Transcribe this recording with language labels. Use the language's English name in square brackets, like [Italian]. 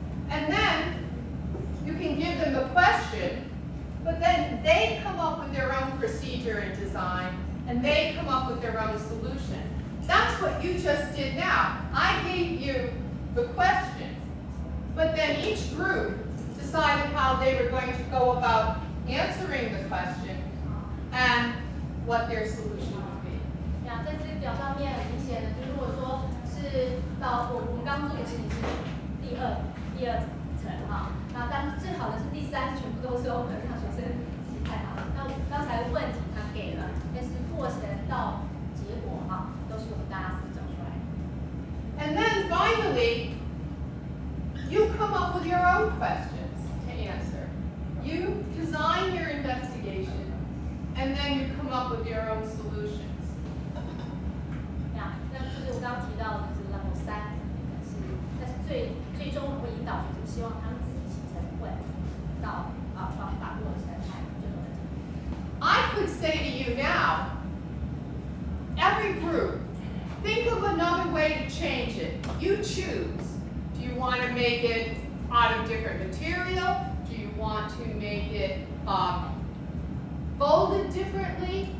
[English] And then you can give them the question, but then they come up with their own procedure and design, and they come up with their own solution. That's what you just did now. I gave you the question, but then each group decided how they were going to go about answering the question and what their solution would be. [Chinese] 在这个表上面很明显的，就如果说是到我们刚刚做的事情是第二层那当然最好的是第3，全部都是我们让学生自己看好。那刚才的问题他给了，但是过程到结果都是我们大家自己找出来的。 [English] And then finally, you come up with your own questions to answer. You design your investigation, and then you come up with your own solutions. [Chinese] 那就是我刚刚提到的，就是 level 3，但是最终我们会引导学生，希望他们自己形成问题到方法过程还有最后的结果。 [English] I could say to you now, every group, think of another way to change it. You choose. Do you want to make it out of different material? Do you want to make it folded differently?